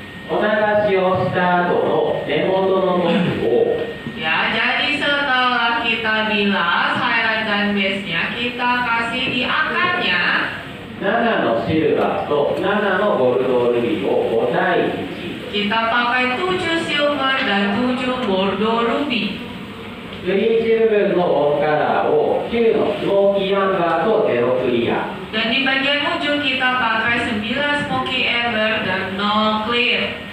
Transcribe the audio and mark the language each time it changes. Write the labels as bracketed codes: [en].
[ja] お流しをした後の根元の部分を [id] Ya, jadi setelah kita bilas highlight dan base-nya, kita kasih di akarnya. [ja] 7のシルバーと7のボルドールビーを5対1。 [id] Kita pakai 7 silver dan 7 bordeaux ruby. [ja] ブリーチ部分のオンカラーを9のスモーキーアンバーとゼロクリア。 [id] Dan di bagian ujung kita pakai 9 smoky amber dan 0 clear.